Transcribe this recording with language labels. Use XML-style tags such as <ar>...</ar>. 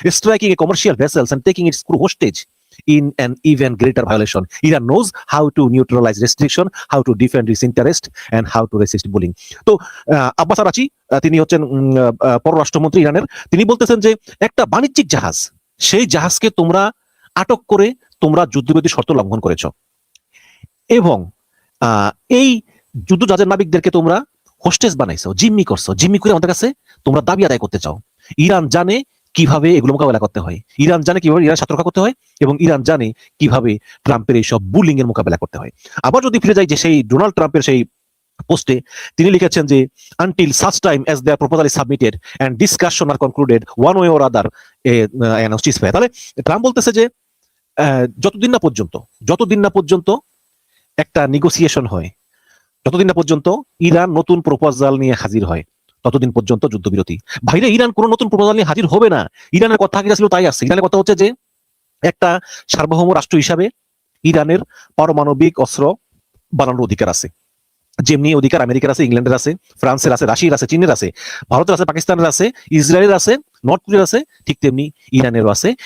<en>Striking a commercial vessels and taking its crew hostage in an even greater violation. Iran knows how to neutralize restriction, how to defend its interest and how to resist bullying.</en> <bn>তো আব্বাস আরাচি, তিনি হচ্ছেন পররাষ্ট্রমন্ত্রী ইরানের, তিনি বলতেছেন যে একটা বাণিজ্যিক জাহাজ, সেই জাহাজকে তোমরা আটক করে তোমরা যুদ্ধবিরতি শর্ত লঙ্ঘন করেছ, এবং এই যুদ্ধ জাহাজের নাবিকদেরকে তোমরা হোস্টেজ বানাইছো, জিম্মি করছো, জিম্মি করে আমাদের কাছে তোমরা দাবি আদায় করতে চাও। ইরান জানে কিভাবে এগুলো মোকাবেলা করতে হয়, ইরান জানে কিভাবে ইরান সতর্ক করতে হয়, এবং ইরান জানে কিভাবে ট্রাম্পের এইসব বুলিং এর মোকাবেলা করতে হয়। আবার যদি ফিরে যাই যে সেই ডোনাল্ড ট্রাম্পের সেই পোস্টে, তিনি লিখেছেন যে</bn> <en>until such time as their proposal is submitted and discussion are concluded one way or other announced ceasefire.</en> <bn>তাহলে ট্রাম্প বলতেছে যে যতদিন না পর্যন্ত একটা নেগোসিয়েশন হয়, যতদিন না পর্যন্ত ইরান নতুন প্রপোজাল নিয়ে হাজির হয়, ততদিন পর্যন্ত যুদ্ধবিরতি। বাইরে ইরান কোনো নতুন প্রপোজাল নিয়ে হাজির হবে না। ইরানের কথা আগে ছিল তাই আসছে। ইরানের কথা হচ্ছে যে একটা সার্বভৌম রাষ্ট্র হিসাবে ইরানের পারমাণবিক অস্ত্র বানানোর অধিকার আছে, যেমনি অধিকার আমেরিকার আছে, ইংল্যান্ডের আছে, ফ্রান্সের আছে, রাশিয়ার আছে, চীনের আছে, ভারতের আছে, পাকিস্তানের আছে, ইসরায়েলের আছে, নর্থ কোরিয়ার আছে, ঠিক তেমনি ইরানেরও আছে।</bn>